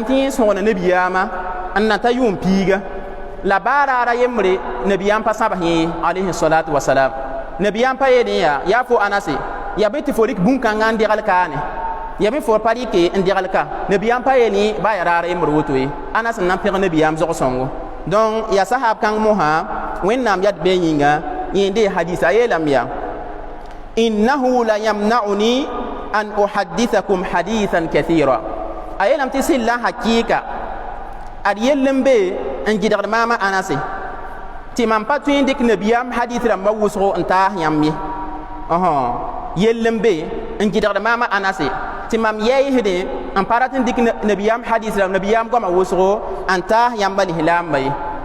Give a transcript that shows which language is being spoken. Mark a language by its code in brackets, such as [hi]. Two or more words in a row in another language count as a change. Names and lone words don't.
[mos] tɩ yẽ sõgna nabiyaamã n na ta yʋʋm piiga la baaraara yembre nabiyaam pa sãbs yẽ [ar] عليه الصلاة والسلام [mos] nabiyaam pa yeelẽ yaa fo anase ya bɩ tɩ fo rɩk bũn-kãngã n degl kaane ya bɩ fo pa rɩke n degl ka nabiyaam pa yeelẽ baa ya raara yembr woto ye anas n na n pẽg nabiyaam zog-sõngo donc ya sahab kãng mosã wẽnnaam yad bee yĩnga yẽnde hadis a yeelame yaa [ar] إنه لا يمنعني أن أحدثكم حديثا كثيرا [mos] a yeelame tɩ sɩd la hakɩɩka ad yell n be n gɩdgd maamã anase tɩ mam pa tõe n dɩk nabiyaam hadis rãmbã wʋsgo n taas yãmb ye yell n be n gɩdgd maamã anase tɩ mam yɛɛsdẽ n pa rat n dɩk nabiyaam hadis rãmb nabiyaam goamã wʋsgo n taas yãmba lislaamba ye